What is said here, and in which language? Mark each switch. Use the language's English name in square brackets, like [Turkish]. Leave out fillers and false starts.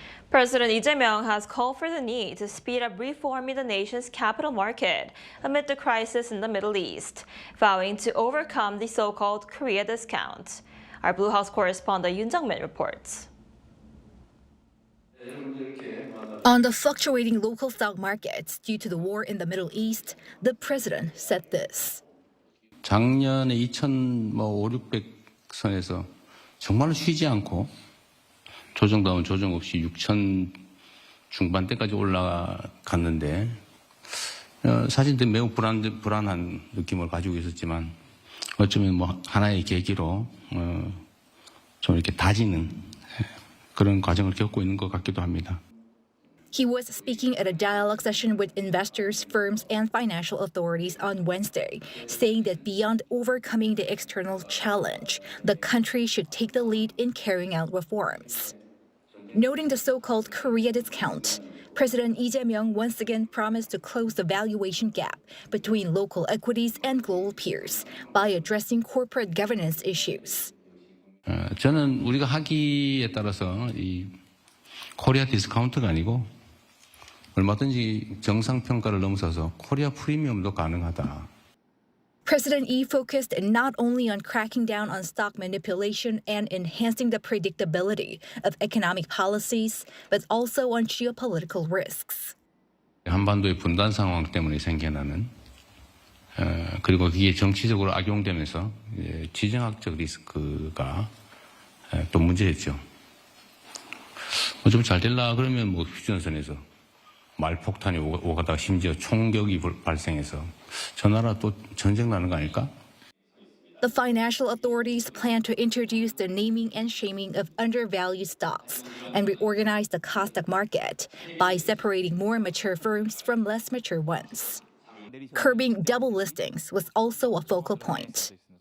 [English] President Lee Jae-myung has called for the need to speed up reforming the nation's capital market amid the crisis in the Middle East, vowing to overcome the so-called Korea discount. Our Blue House correspondent Yoon Jung-min reports. On the fluctuating local stock markets due to the war in the Middle East, the president said this. [Korean] 작년에 2,500선에서 정말로 쉬지 않고 조정다운 조정 없이 6,000 중반대까지 올라갔는데 사실 매우 불안한 느낌을 가지고 있었지만 어쩌면 뭐 하나의 계기로 좀 이렇게 다지는 그런 과정을 겪고 있는 것 같기도 합니다. [English] He was speaking at a dialogue session with investors, firms, and financial authorities on Wednesday, saying that beyond overcoming the external challenge, the country should take the lead in carrying out reforms. Noting the so-called Korea discount, President Lee Jae-myung once again promised to close the valuation gap between local equities and global peers by addressing corporate governance issues. [Korean] 저는 우리가 하기에 따라서 이 코리아 디스카운트가 아니고 얼마든지 정상평가를 넘어서서 코리아 프리미엄도 가능하다. [English] President Lee focused not only on cracking down on stock manipulation and enhancing the predictability of economic policies, but also on geopolitical risks. [Korean] 한반도의 분단 상황 때문에 생겨나는 그리고 이게 정치적으로 악용되면서 지정학적 리스크가 또 문제였죠. 좀 잘 될라 그러면 뭐 휴전선에서 말폭탄이 오가다가 심지어 총격이 발생해서 저 나라 또 전쟁 나는 거 아닐까? [English] The financial authorities plan to introduce the naming and shaming of undervalued stocks and reorganize the Kosdaq market by separating more mature firms from less mature ones. Curbing double listings was also a focal point.